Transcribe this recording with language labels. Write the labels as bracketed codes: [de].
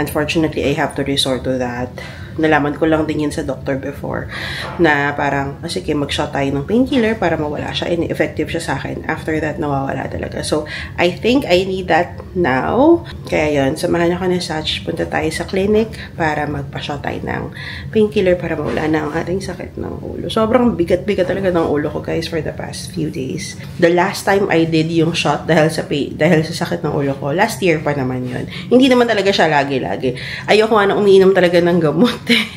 [en] Unfortunately, I have to resort to that. [tl] Nalaman ko lang din yun sa doctor before na parang, sige, mag-shot tayo ng painkiller para mawala siya and effective siya sa akin. [en] After that, [tl] nawawala talaga. [en] So, I think I need that now. [tl] Kaya yun, samahan ako ni Sach. Punta tayo sa clinic para magpa-shot tayo ng painkiller para mawala na ang ating sakit ng ulo. Sobrang bigat-bigat talaga ng ulo ko, guys, for the past few days. [en] The last time I did [tl] yung shot dahil sa sakit ng ulo ko, [en] last year [tl] pa naman yun. Hindi naman talaga siya lagi-lagi. Ayoko nga na umiinom talaga ng gamot.